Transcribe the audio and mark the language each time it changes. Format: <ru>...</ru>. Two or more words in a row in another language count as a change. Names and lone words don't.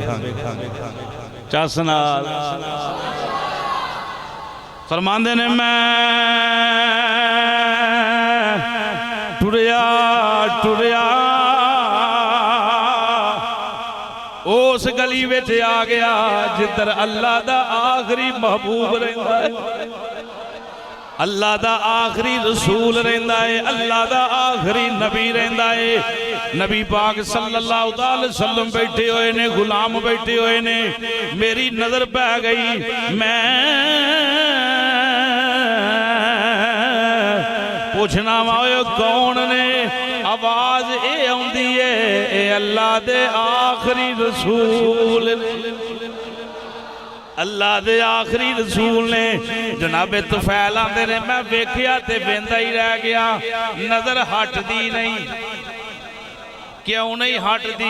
<pa>چس نال فرماندے نے میں ٹریا ٹریا اس گلی وچ آ گیا جدھر اللہ دا آخری محبوب رہندا اے، اللہ دا آخری رسول رہندا اے، اللہ دا آخری نبی رہندا اے. نبی پاک</pa> <ar>صلى الله عليه وسلم</ar> <pa>بیٹھے ہوئے نے، غلام بیٹھے ہوئے نے. میری نظر پے گئی، میں پچھنا واں کون نے? آواز ایہہ آؤندی اے، اے اللہ دے آخری رسول، اللہ دے آخری رسول نے. جنابِ طفیل آکھدے نے میں ویکھیا تے ویکھدا ای رہ گیا، نظر ہٹدی نہیں. کیوں نہیں ہٹدی?</pa>